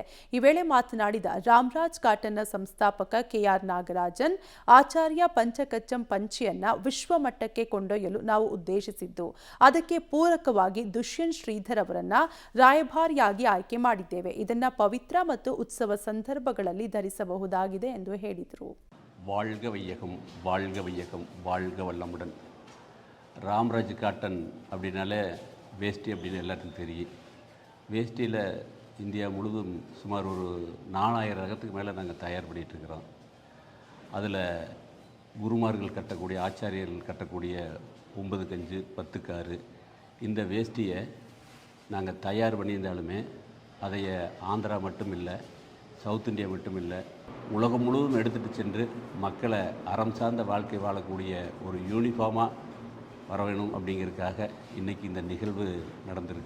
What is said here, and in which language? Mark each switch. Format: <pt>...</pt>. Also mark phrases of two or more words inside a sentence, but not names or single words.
<kn>ಈ ವೇಳೆ ಮಾತನಾಡಿದ ರಾಮರಾಜ್ ಕಾಟನ್ನ ಸಂಸ್ಥಾಪಕ ಕೆಆರ್ ನಾಗರಾಜನ್, ಆಚಾರ್ಯ ಪಂಚಕಚ್ಚಂ ಪಂಚೆಯನ್ನ ವಿಶ್ವಮಟ್ಟಕ್ಕೆ ಕೊಂಡೊಯ್ಯಲು ನಾವು ಉದ್ದೇಶಿಸಿದ್ದು, ಅದಕ್ಕೆ ಪೂರಕವಾಗಿ ದುಷ್ಯಂತ್ ಶ್ರೀಧರ್ ಅವರನ್ನ ರಾಯಭಾರಿಯಾಗಿ ಆಯ್ಕೆ ಮಾಡಿದ್ದೇವೆ. ಇದನ್ನ ಪವಿತ್ರ ಮತ್ತು ಉತ್ಸವ ಸಂದರ್ಭಗಳಲ್ಲಿ ಧರಿಸಬಹುದಾಗಿದೆ ಎಂದು ಹೇಳಿದರು.</kn> <ta>வாழ்க வையகம், வாழ்க வையகம், வாழ்க வல்லமுடன். ராம்ராஜ் காட்டன் அப்படின்னாலே வேஷ்டி அப்படின்னு எல்லாத்துக்கும் தெரியும். வேஷ்டியில் இந்தியா முழுதும் சுமார் ஒரு 4000 ரகத்துக்கு மேலே நாங்கள் தயார் பண்ணிகிட்ருக்கிறோம். அதில் குருமார்கள் கட்டக்கூடிய, ஆச்சாரியர்கள் கட்டக்கூடிய 9 கஞ்சு 10 காரு இந்த வேஷ்டியை நாங்கள் தயார் பண்ணியிருந்தாலுமே அதைய ஆந்திரா மட்டும் இல்லை, சவுத் இந்தியா மட்டும் இல்லை, உலகம் முழுவதும் எடுத்துகிட்டு சென்று மக்களை அறம் சார்ந்த வாழ்க்கை வாழக்கூடிய ஒரு யூனிஃபார்மாக வர வேணும் அப்படிங்கிறதுக்காக இன்றைக்கி இந்த நிகழ்வு நடந்திருக்கு.</ta>